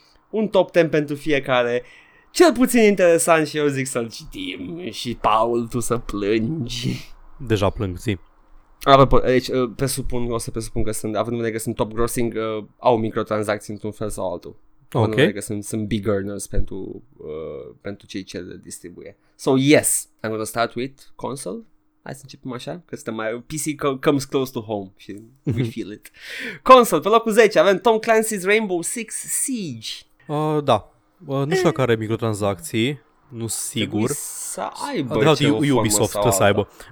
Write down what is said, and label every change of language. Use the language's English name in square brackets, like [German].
[Romanian] Un top 10 pentru fiecare. Cel puțin interesant și eu zic să-l citim. Și, Paul, tu să plângi. Deja plâng, zi. Deci, presupun, o să presupun că sunt, având în vedere că sunt top grossing, au microtransacții într-un fel sau altul. Ok. Că sunt big earners pentru cei ce le distribuie. [English] So, yes, I'm going to start with console. [Romanian] Hai să începem așa, că suntem mai... [English] PC comes close to home și we feel it. Console, [Romanian] pe locul 10, avem [English] Tom Clancy's Rainbow Six Siege. [Romanian] Da, nu știu care microtransacții, nu sigur. Să aibă de ce o Ubisoft să aibă.